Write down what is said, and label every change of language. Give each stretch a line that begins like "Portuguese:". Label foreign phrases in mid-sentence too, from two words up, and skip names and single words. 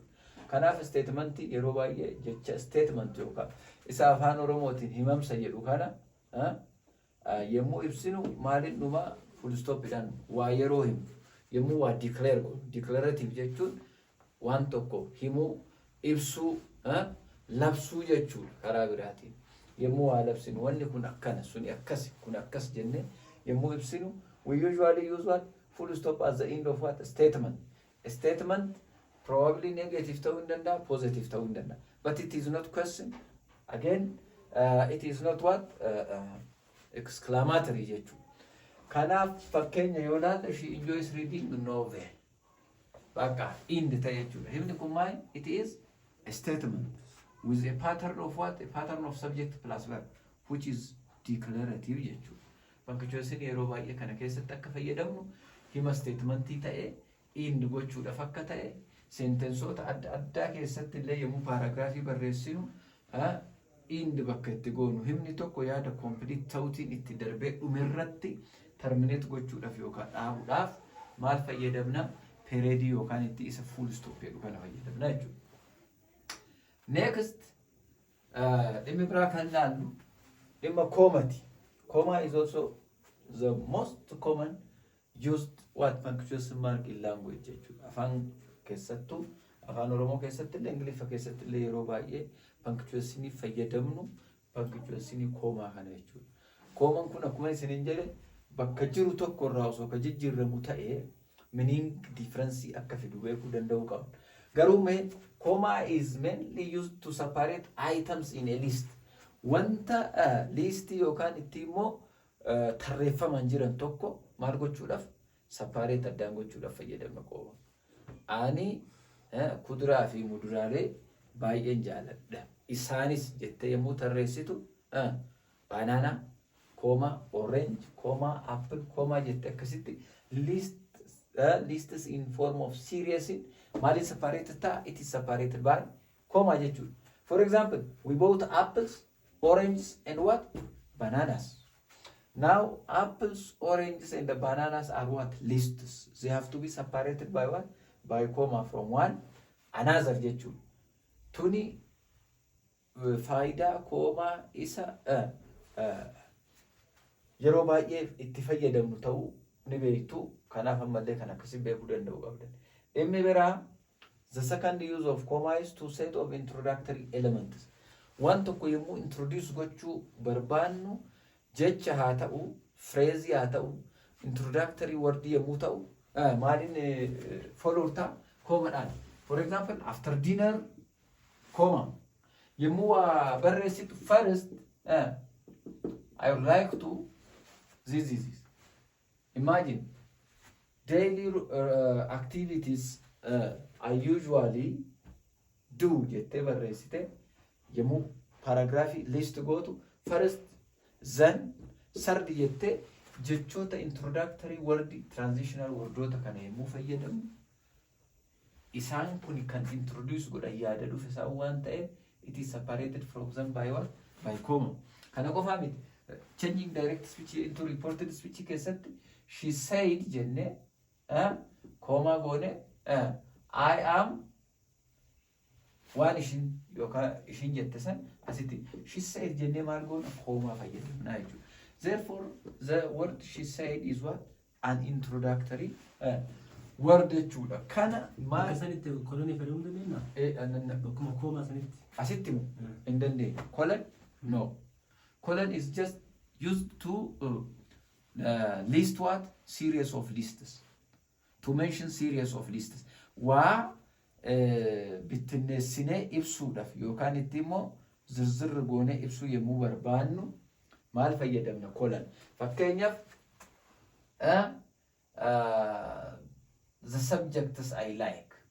Oromo: Kanaaf statementii yeroo baay'ee jecha statement yookaan isa afaan Oromootiin himamsa jedhu kana yemmuu ibsinu maaliin dhuma
English: full stopidhaan
Oromo: waa yeroo himu yemmuu waa declare godhu declarative jechuun waan tokko himuu ibsuu labsuu jechuudha karaa biraatiin. Yemmuu waa labsinu wanni kun akkana suni akkas kun akkas jennee yemmuu ibsinu
English: we usually use what full stop at the end of what statement. A statement probably negative
Oromo: ta'uu hin danda'a
English: positive
Oromo: ta'uu hin danda'a
English: but it is not question again it is not what exclamatory jechuudha.
Oromo: Kanaaf fakkeenya yoo ilaalle
English: she enjoys reading novel
Oromo: bakka ind ta'e jechuudha. Himni kun maal it is a statement with a pattern of what?
English: A pattern of subject plus verb which is declarative jechuudha.
Oromo: Punctuation yeroo baay'ee kana keessatti akka fayyadamnu hima statementii ta'e ind gochuudhaaf akka ta'e sentensoota adda addaa keessatti illee yemmuu paragraafii barreessinu ind bakka itti goonu himni tokko yaada complete ta'uutiin itti darbee dhumirratti terminate gochuudhaaf yookaan dhaabuudhaaf maal fayyadamna periodii yookaan itti isa
English: full stop
Oromo: jedhu kana fayyadamna jechuudha. Next dhimmi biraa kan ilaallu dhimma koomati.
English: Comma is also the most common used what punctuation mark in language jechuudha.
Oromo: Afaan keessattuu afaan Oromoo keessatti illee Ingiliffa keessatti illee yeroo baay'ee punctuationii fayyadamnu punctuationii koomaa kana jechuudha. Koomaan kun akkuma isiniin jedhe bakka jiru tokko irraa osoo ka jijjiiramu ta'ee
English: meaning difference
Oromo: akka fidu beekuu danda'uu qabna. Garuu mee
English: comma is mainly used to separate items in a list.
Oromo: Wanta liistii yookaan itti immoo tarreeffaman jiran tokko maal gochuudhaaf separate addaan gochuudhaaf fayyadamna kooma. Ani kuduraa fi muduraalee baay'een jaaladha. Isaanis jettee yemmuu tarreessitu banaana, kooma, orange, kooma, apple, kooma jettee akkasitti
English: lists in form of series
Oromo: maaliin separated ta'a?
English: It is separated by
Oromo: kooma jechuudha.
English: For example, we bought apples, oranges and what? Bananas. Now apples, oranges and the bananas are what? Lists. They have to be separated by what? By comma from one another jechuudha.
Oromo: Tuni faayidaa koomaa isa yeroo baay'ee itti fayyadamnu ta'uu ni beektu. Kanaaf ammallee kan akkasii beekuu danda'uu qabdan. Dhimmi biraa
English: the second use of comma is to set of introductory elements.
Oromo: Waan tokko yemmuu introduce gochuu barbaannu jecha haa ta'u, phrase haa ta'u,
English: introductory word
Oromo: yemmuu ta'u maaliin follow ta'a koomadhaan
English: For example, after dinner, comma.
Oromo: Yemmuu barreessitu
English: first, I would like to this. Imagine daily activities I usually do
Oromo: jette barreessite yemmuu
English: paragraphii list
Oromo: gootu
English: first then third
Oromo: jette jechoota
English: introductory word transitional wordota
Oromo: kana yemmuu fayyadamu isaan kun kan introduce godhan yaada dhufe isaan waan ta'eef
English: it is separated from them by what? By comma.
Oromo: Kana qofaa miti.
English: Changing direct speech into reported speech
Oromo: keessatti
English: she said
Oromo: jenne comma goone
English: I am
Oromo: waan ishin yookaan ishin jette san asitti
English: she said
Oromo: jenne maal goona comma fayyadamna jechuudha.
English: Therefore the word she said is what? An introductory word
Oromo: jechuudha. Kana maal sanitti kolonii fayyadamuu dandeenya? Bakkuma comma sanitti. Asitti mu hin dandeenye.
English: Colon no. Colon is just used to list what? Series of lists. To mention series of lists.
Oromo: Waa bittinneessinee ibsuudhaaf yookaan itti immoo zirzirri goonee ibsuu yemmuu barbaannu maal fayyadamna colon.
English: Fakkeenyaaf the subjects I like.